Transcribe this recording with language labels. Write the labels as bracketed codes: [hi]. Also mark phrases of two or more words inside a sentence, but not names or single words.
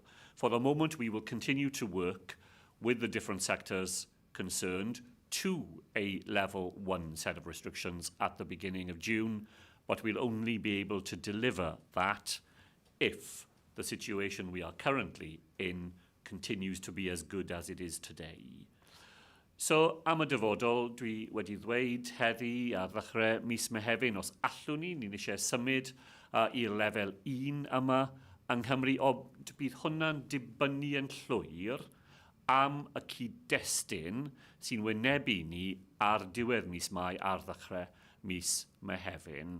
[en] For the moment, we will continue to work with the different sectors concerned to a level 1 set of restrictions at the beginning of June, but we'll only be able to deliver that if the situation we are currently in continues to be as good as it is today. [cy] So, am y dyfodol, dwi wedi ddweud heddi ar ddechrau mis Mehefin, os allwn ni'n eisiau symud i'r lefel 1 yma yng Nghymru, bydd hwnna'n dibynnu yn llwyr am y cyd-destun sy'n wynebu ni ar diwedd mis Mai ar ddechrau mis Mehefin.